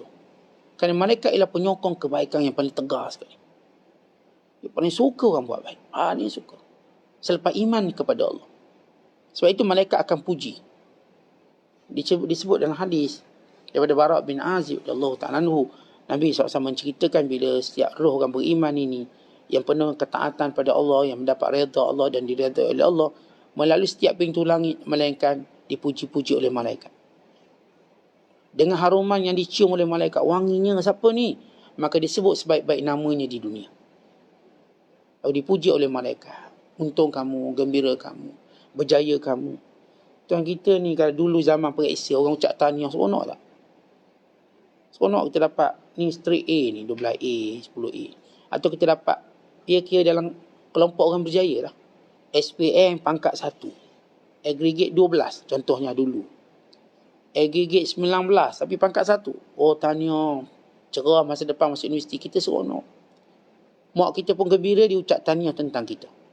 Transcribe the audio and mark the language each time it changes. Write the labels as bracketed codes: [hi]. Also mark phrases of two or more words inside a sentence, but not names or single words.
[ms] Kerana malaikat ialah penyokong kebaikan yang paling tegas sekali. Dia paling suka orang buat baik. Ni suka. Selepas iman kepada Allah. Sebab itu malaikat akan puji. Disebut dalam hadis daripada Bara' bin Azib [ar] رضي الله تعالى عنه, [ms] Nabi SAW menceritakan bila setiap roh orang beriman ini yang penuh ketaatan pada Allah, yang mendapat redha Allah dan diredha oleh Allah, melalui setiap pintu langit, melainkan dipuji-puji oleh malaikat. Dengan haruman yang dicium oleh malaikat, wanginya siapa ni? Maka disebut sebaik-baik namanya di dunia. Lalu dipuji oleh malaikat. Untung kamu, gembira kamu, berjaya kamu. Tuan kita ni kalau dulu zaman periksa, orang ucap tahniah, seronok tak? Seronok kita dapat ni [en] straight A [ms] ni, 12A, 10A. Atau kita dapat kira-kira dalam kelompok orang berjaya lah. SPM pangkat 1. Aggregate 12 contohnya dulu. Aggregate 19 tapi pangkat 1. Oh, tahniah. Cerah masa depan masuk universiti, kita seronok. Mak kita pun gembira diucap tahniah tentang kita.